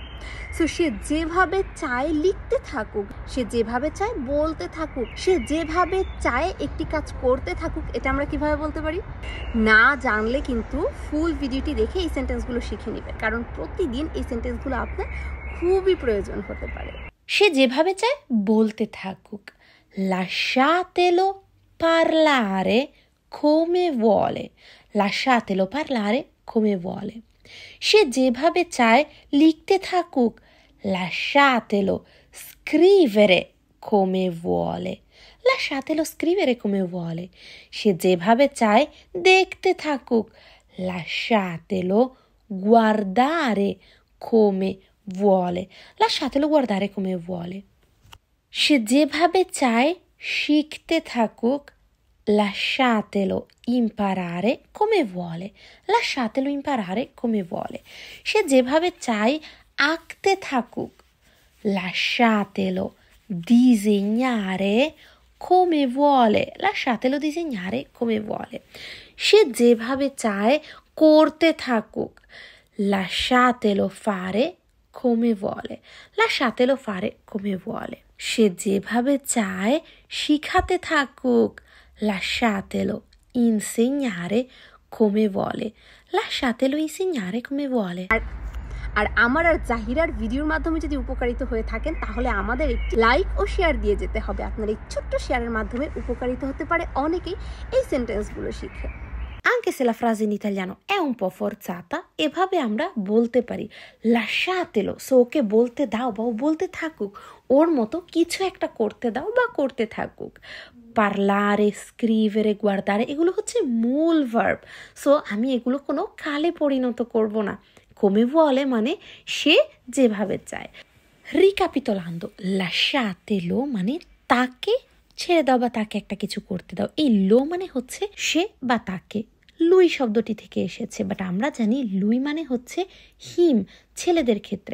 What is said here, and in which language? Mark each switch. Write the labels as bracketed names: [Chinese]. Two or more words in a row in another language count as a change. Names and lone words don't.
[Bangla] সো সে যেভাবে চায় লিখতে থাকুক, সে যেভাবে চায় বলতে থাকুক, সে যেভাবে চায় একটি কাজ করতে থাকুক। এটা আমরা কিভাবে বলতে পারি? না জানলে কিন্তু [English] full video [Bangla] দেখে এই সেন্টেন্সগুলো শিখে নেবে, কারণ প্রতিদিন এই সেন্টেন্সগুলো আপনার খুবই প্রয়োজন হতে পারে। সে যেভাবে চায় বলতে থাকুক, [Italian] lasciatelo parlare come vuole, lasciatelo parlare come vuole. [Bangla] সে যেভাবে চায় লিখতে থাকুক, [Italian] lasciatelo scrivere come vuole, lasciatelo scrivere come vuole. [Bangla] সে যেভাবে চায় দেখতে থাকুক, [Italian] lasciatelo guardare come vuole, lasciatelo guardare come vuole. [Bangla] সে যেভাবে চায় শিখতে থাকুক, [Italian] lasciatelo imparare come vuole, lasciatelo imparare come vuole. [Bangla] সে যেভাবে চায় আঁকতে থাকুক, [Italian] lasciatelo disegnare come vuole, lasciatelo disegnare come vuole. [Bangla] সে যেভাবে চায় করতে থাকুক, [Italian] lasciatelo fare come vuole, lasciatelo fare come vuole. [Bangla] সে যেভাবে চায় শিখাতে থাকুক, [Italian] lasciatelo insegnare come vuole, lasciatelo insegnare come vuole. [Bangla] আর আমার আর জাহিরার ভিডিওর মাধ্যমে যদি উপকারিত হয়ে থাকেন, তাহলে আমাদের একটি লাইক ও শেয়ার দিয়ে যেতে হবে। আপনার এই ছোট্ট শেয়ারের মাধ্যমে উপকারিত হতে পারে অনেকেই এই সেন্টেন্সগুলো শিখে। [Italian] Anche se la frase in italiano è un po' forzata, [Bangla] এভাবে আমরা বলতে পারি lasciatelo, সো ওকে বলতে দাও বা ও বলতে থাকুক, ওর মতো কিছু একটা করতে দাও বা করতে থাকুক। [Italian] parlare, scrivere, guardare [Bangla] এগুলো হচ্ছে মূল ভার্ব, সো আমি এগুলো কোনো কালে পরিণত করব না। [Italian] come vuole [Bangla] মানে সে যেভাবে চায়। রিক্যাপিটুলান্ডো, lasciatelo মানে তাকে ছেড়ে দাও বা তাকে একটা কিছু করতে দাও। এই লো মানে হচ্ছে সে বা তাকে, লুই শব্দটি থেকে এসেছে, বাট আমরা জানি লুই মানে হচ্ছে হিম, ছেলেদের ক্ষেত্রে।